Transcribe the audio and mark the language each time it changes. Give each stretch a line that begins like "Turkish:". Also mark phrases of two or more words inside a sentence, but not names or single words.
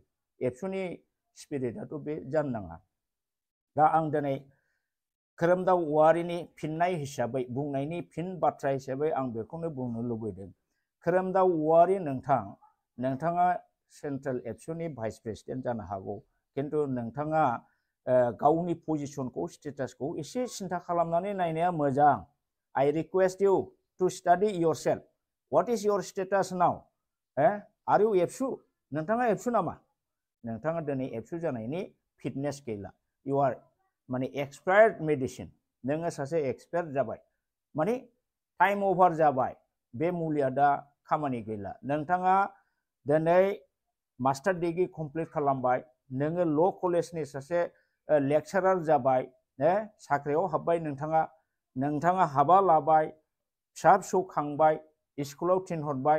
Bodo: एबसुनि स्पिरिटआथ' बे जानो नाङा। दा आं दिनै खोरोमदाव औवारिनि फिननाय हिसाबै, बुंनायनि फिन बाथ्रा हिसाबै आं बेखौनो बुंनो लुबैदों। खोरोमदाव औवारि नोंथाङा सेन्ट्रेल एबसुनि
English: vice president
Bodo: जानो हागौ, खिन्थु नोंथाङा गावनि पजिशनखौ, स्टेटासखौ एसे सिन्था खालामनानै नायनाया मोजां।
English: I request you to study yourself. What is your status now? Are you एबसु?
Bodo: नोंथाङा एबसु नामा? नोंथाङा दिनै एबसु जानायनि फिटनेस गैला।
English: You are
Bodo: माने
English: expired medicine,
Bodo: नोङो सासे एक्सपायार्ड जाबाय, माने
English: time over
Bodo: जाबाय, बे मुलिया दा खामानि गैला। नोंथाङा दिनै
English: master degree complete
Bodo: खालामबाय, नोङो
English: law college
Bodo: सासे लेक्सारार जाबाय, साख्रियाव हाबबाय, नोंथाङा हाबा लाबाय, फिसा फिसौ खांबाय, स्कुलाव थिनहरबाय।